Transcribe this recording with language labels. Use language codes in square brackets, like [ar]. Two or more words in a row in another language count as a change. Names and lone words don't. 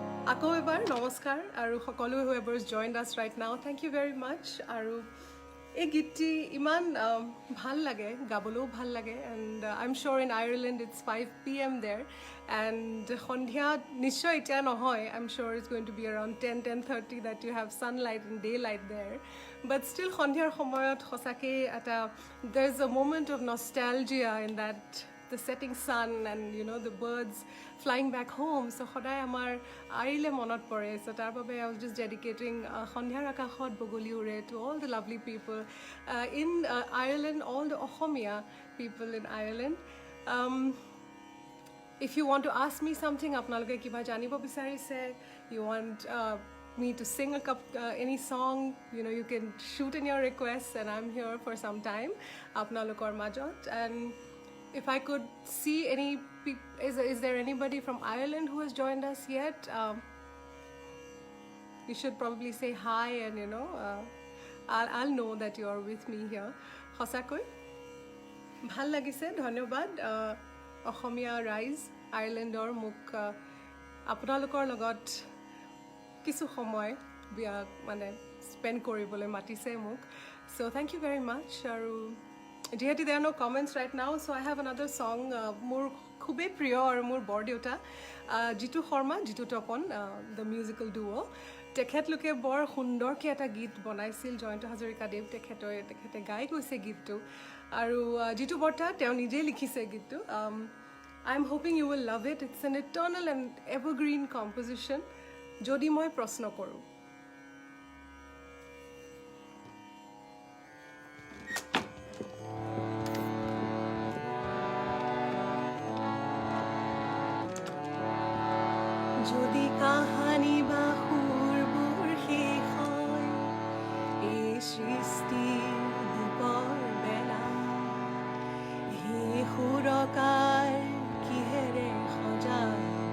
[as] আকৌ এবাৰ নমস্কাৰ আৰু সকলোৱে [en] whoever's joined us right now, thank you very much. [as] আৰু এই গীতটি ইমান ভাল লাগে, গাবলৈও ভাল লাগে, [en] and I'm sure in Ireland it's 5 p.m. there, and [as] সন্ধিয়া নিশ্চয় এতিয়া নহয়, [en] I'm sure it's going to be around 10:30 that you have sunlight and daylight there, but still [as] সন্ধিয়াৰ সময়ত সঁচাকৈ এটা [en] there's a moment of nostalgia in that the setting sun and you know the birds flying back home. So [as] সদায় আমাৰ আইলে মনত পৰে. [en] So [as] তাৰ বাবে [en] I was just dedicating [as] সন্ধিয়াৰ আকাশত বগলী উৰে [en] to all the lovely people in Ireland, all the Ohomia people in Ireland. If you want to ask me something, [as] আপোনালোকে কিবা জানিব বিচাৰিছে, [en] you want me to sing any song, you know, you can shoot in your requests and I'm here for some time [as] আপোনালোকৰ মাজত. [en] And if I could see any people, is there anybody from Ireland who has joined us yet? You should probably say hi and you know, I'll know that you are with me here. [as] সঁচাকৈ ভাল লাগিছে, ধন্যবাদ অসমীয়া ৰাইজ আয়াৰলেণ্ডৰ মোক আপোনালোকৰ লগত কিছু সময় মানে স্পেণ্ড কৰিবলৈ মাতিছে মোক. [en] So thank you very much. [as] আৰু যিহেতু [en] there are no comments right now, so I have another song [as] মোৰ খুবেই প্ৰিয় আৰু মোৰ বৰদেউতা জিতু শৰ্মা, জিতু তপন, [en] the musical duo. [as] তেখেতলোকে বৰ সুন্দৰকৈ এটা গীত বনাইছিল, জয়ন্ত হাজৰিকাদেৱ তেখেতে গাই গৈছে গীতটো, আৰু জিতু বৰ্তা তেওঁ নিজেই লিখিছে গীতটো. [en] I'm hoping you will love it. It's an eternal and evergreen composition. [as] যদি মই প্ৰশ্ন কৰোঁ. যদি কাহানি বা সুৰবোৰ শেষ হয় এই সৃষ্টিৰ দুপৰ বেলা, সেই সুৰকাৰ কিহেৰে সজায়